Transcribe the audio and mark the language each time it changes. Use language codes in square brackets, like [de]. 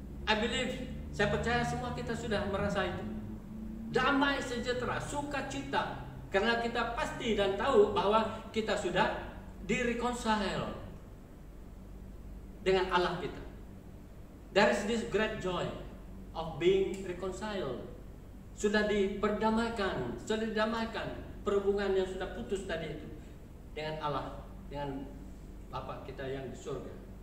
[en] I believe, [id] saya percaya semua kita sudah merasa itu. Damai sejahtera, sukacita, karena kita pasti dan tahu bahwa kita sudah direconcile dengan Allah kita. [en] There is this great joy of being reconciled. [id] Sudah diperdamaikan, sudah didamaikan perhubungan yang sudah putus tadi itu dengan Allah, dengan Bapa kita yang di surga.